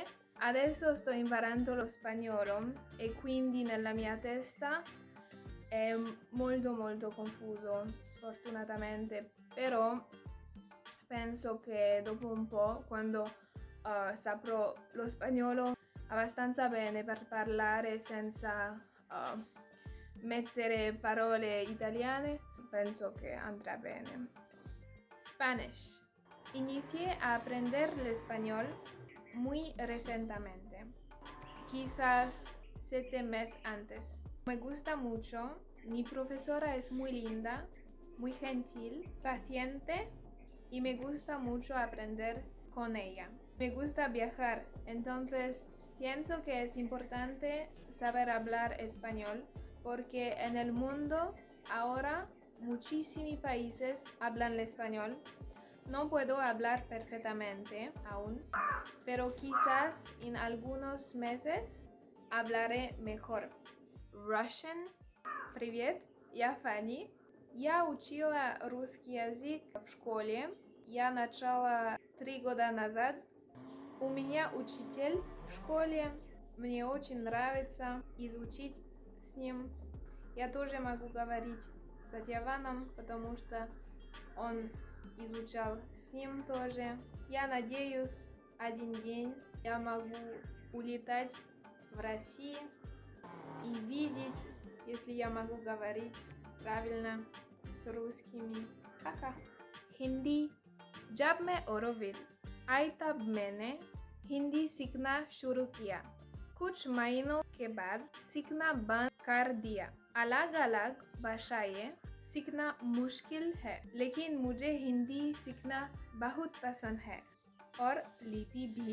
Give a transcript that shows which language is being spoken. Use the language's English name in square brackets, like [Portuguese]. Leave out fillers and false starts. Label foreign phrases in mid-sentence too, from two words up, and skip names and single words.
[Italian] Adesso sto imparando lo spagnolo e quindi nella mia testa è molto confuso, sfortunatamente, però penso che dopo un po', quando saprò lo spagnolo abbastanza bene per parlare senza mettere parole italiane, penso che andrà bene. [English] Spanish. [Spanish] Inicié a aprender el español muy recientemente, quizás 7 meses antes. Me gusta mucho, mi profesora es muy linda, muy gentil, paciente y me gusta mucho aprender con ella. Me gusta viajar, entonces pienso que es importante saber hablar español porque en el mundo ahora muchísimos países hablan el español. No puedo hablar perfectamente aún, pero quizás en algunos meses hablaré mejor. [Russian] Russian. Привет, я Fanny. Я учила русский язык в школе. Я начала 3 года назад. У меня учитель в школе. Мне очень нравится изучить с ним. Я тоже могу говорить с Сатьяваном, потому что он изучал с ним тоже. Я надеюсь, один день я могу улетать в Россию и видеть, если я могу говорить правильно с русскими. Ха-ха. [Hindi] हिंदी. जब मैं औरविल आई तब मैंने हिंदी सीखना शुरू किया. कुछ महीनों के बाद सीखना बंद कर दिया. अलग अलग भाषाएं सीखना मुश्किल है, लेकिन मुझे हिंदी सीखना बहुत पसंद है और लिपि भी.